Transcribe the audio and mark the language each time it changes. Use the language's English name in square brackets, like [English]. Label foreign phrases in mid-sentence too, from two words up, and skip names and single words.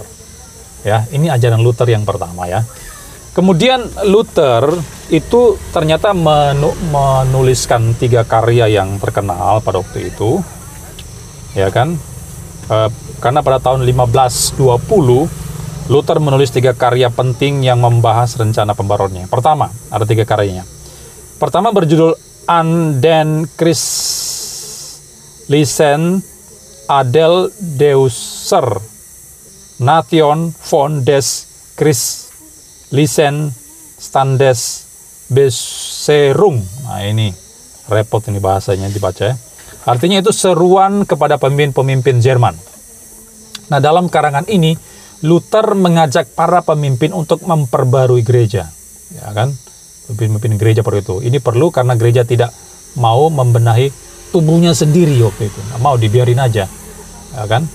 [Indonesian] Ya, ini ajaran Luther yang pertama ya. Kemudian Luther itu ternyata menuliskan 3 karya yang terkenal pada waktu itu, ya kan? Karena pada tahun 1520 Luther menulis 3 karya penting yang membahas rencana pembaruannya. Pertama, ada 3 karyanya. Pertama berjudul [German] An den Christlichen Adel Deuser Nation von des Christlichen Standes Beserung. [Indonesian] Nah, ini repot ini bahasanya dibaca ya. Artinya itu seruan kepada pemimpin-pemimpin Jerman. Nah, dalam karangan ini Luther mengajak para pemimpin untuk memperbarui gereja, ya kan? Pemimpin gereja perlu itu. Ini perlu karena gereja tidak mau membenahi tubuhnya sendiri waktu itu, nggak mau, dibiarin aja, ya kan?